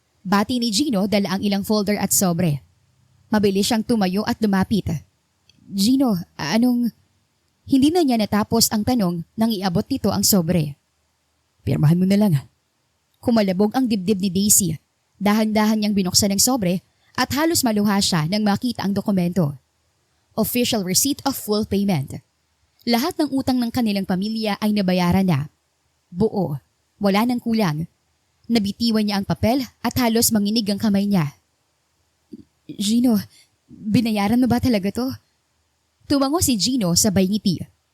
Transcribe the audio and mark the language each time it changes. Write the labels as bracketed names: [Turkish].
[Filipino] Bati ni Gino dala ang ilang folder at sobre. Mabilis siyang tumayo at lumapit. Gino, anong... Hindi na niya natapos ang tanong nang iabot nito ang sobre. Pirmahan mo na lang. Kumalabog ang dibdib ni Daisy. Dahan-dahan niyang binuksan ang sobre at halos maluha siya nang makita ang dokumento. [English] Official receipt of full payment. [Filipino] Lahat ng utang ng kanilang pamilya ay nabayaran na. Buo. Wala nang kulang. Nabitiwan niya ang papel at halos manginig ang kamay niya. Gino, binayaran mo ba talaga to? Tumango si Gino sabay ngiti.